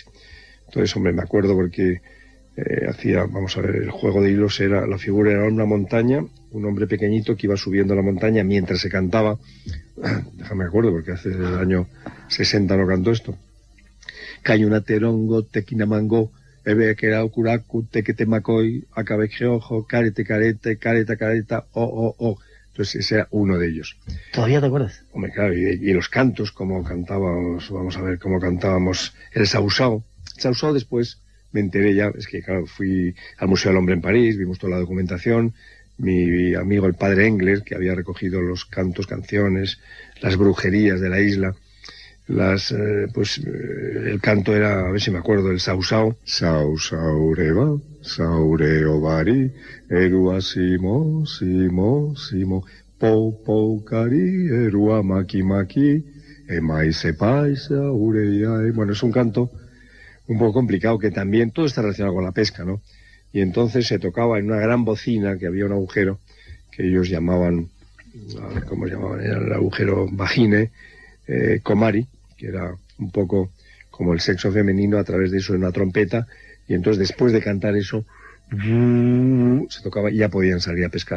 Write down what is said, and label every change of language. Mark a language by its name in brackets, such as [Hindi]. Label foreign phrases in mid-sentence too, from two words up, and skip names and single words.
[Spanish] Entonces, hombre, me acuerdo porque vamos a ver, el juego de hilos la figura era una montaña, un hombre pequeñito que iba subiendo la montaña mientras se cantaba. Déjame acuerdo, porque hace el año 60 no cantó esto. [Rapanui] Cayunaterongo, tequinamango, ebe que era ocuracu, tequetemacoy, acabejeojo, carete, careta, o. [Spanish] Entonces ese era uno de ellos. ¿Todavía te acuerdas? Hombre, claro, y los cantos, como cantábamos, vamos a ver cómo cantábamos el sausao. El sausao después me enteré ya, es que claro, fui al Museo del Hombre en París, vimos toda la documentación, mi amigo el padre Engler, que había recogido los cantos, canciones, las brujerías de la isla, el canto era, a ver si me acuerdo, el sausao. [Rapanui] Sausaureva, saureovari, erua simo, simo, simo, pou cari, erua maki maki, emaise paisa, ureiae. [Spanish] Bueno, es un canto un poco complicado, que también todo está relacionado con la pesca, ¿no? Y entonces se tocaba en una gran bocina, que había un agujero, que ellos llamaban, ¿cómo llamaban? Era el agujero vagine, komari, que era un poco como el sexo femenino, a través de eso en una trompeta, y entonces después de cantar eso, se tocaba y ya podían salir a pescar.